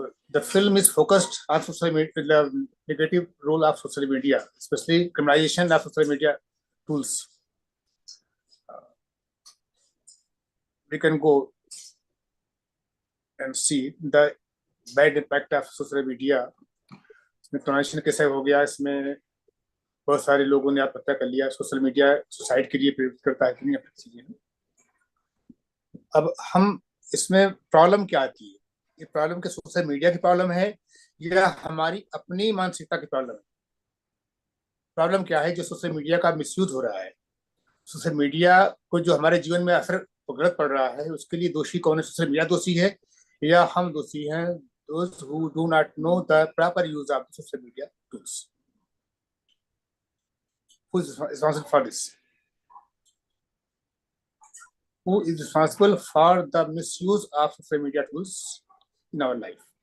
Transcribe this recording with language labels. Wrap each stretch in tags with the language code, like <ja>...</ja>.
<en>The film is focused on social media, the negative role of social media, especially criminalization of social media tools. We can go and see the bad impact of social media.</en> <hi>इसमें criminalisation कैसे हो गया, इसमें बहुत सारे लोगों ने आत्महत्या कर लिया. सोशल मीडिया सुसाइड के लिए प्रेरित करता है कि नहीं अपनी चीजें. अब हम इसमें प्रॉब्लम क्या आती है? ये प्रॉब्लम के सोशल मीडिया की प्रॉब्लम है या हमारी अपनी मानसिकता की प्रॉब्लम है? प्रॉब्लम क्या है? जो सोशल मीडिया का मिसयूज हो रहा है, सोशल मीडिया को जो हमारे जीवन में असर गलत पड़ रहा है, उसके लिए दोषी कौन है? सोशल मीडिया दोषी है या हम दोषी हैं?</hi> <en>Those who do not know the proper use of social media tools. Who is responsible for this? Who is responsible for the misuse of social media tools in our life?</en>